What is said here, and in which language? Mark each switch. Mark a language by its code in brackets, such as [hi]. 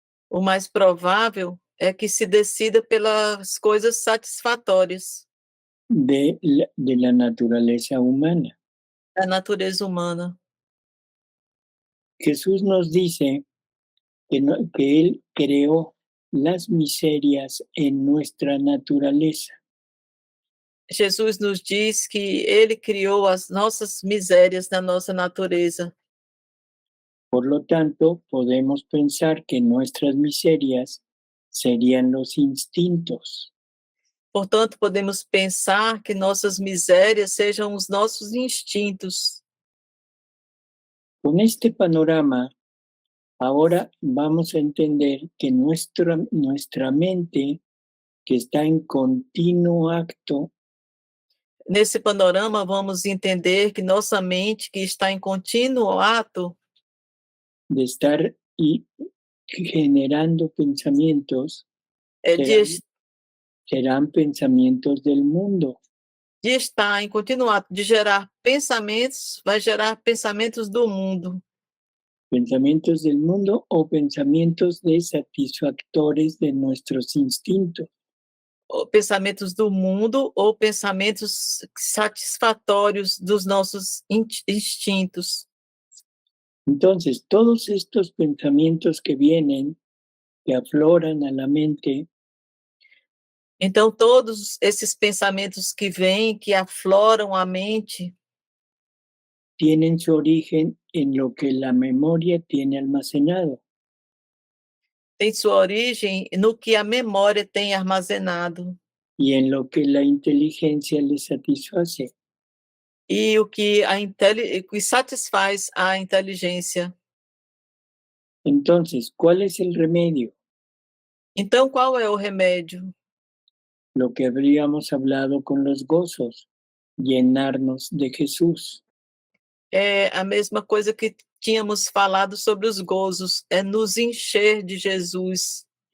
[pt] o mais provável é que se decida pelas coisas satisfatórias [es] de la naturaleza humana. [pt] da natureza humana. [es] Jesús nos dice que Él creó las miserias en nuestra naturaleza. [pt] Jesus nos diz que ele criou as nossas misérias na nossa natureza. [es] Por lo tanto, podemos pensar que nuestras miserias serían los instintos. [pt] Portanto, podemos pensar que nossas misérias sejam os nossos instintos. [es] Con este panorama, ahora vamos a entender que nuestra mente, que está en continuo acto, [pt] Nesse panorama, vamos entender que nossa mente, que está em contínuo ato [es] de estar generando pensamientos, serán pensamientos del mundo. [pt] de estar em contínuo ato de gerar pensamentos, vai gerar pensamentos do mundo. [es] Pensamientos del mundo o pensamientos de satisfactores de nuestros instintos. [pt] Ou pensamentos do mundo ou pensamentos satisfatórios dos nossos instintos. [es] Entonces, todos estos pensamientos que vienen, que afloran a la mente, [pt] Então, todos esses pensamentos que vêm, que afloram a mente, [es] tienen su origen en lo que la memoria tiene almacenado. [pt] têm sua origem no que a memória tem armazenado [es] Y en lo que la inteligencia le satisface. [pt] e o que que satisfaz a inteligência. [es] Entonces, ¿cuál es el remedio? [pt] Então, qual é o remédio? [es] Lo que habríamos hablado con los gozos, llenarnos de Jesús. [pt] É a mesma coisa que tínhamos falado sobre os gozos, é nos encher de Jesus.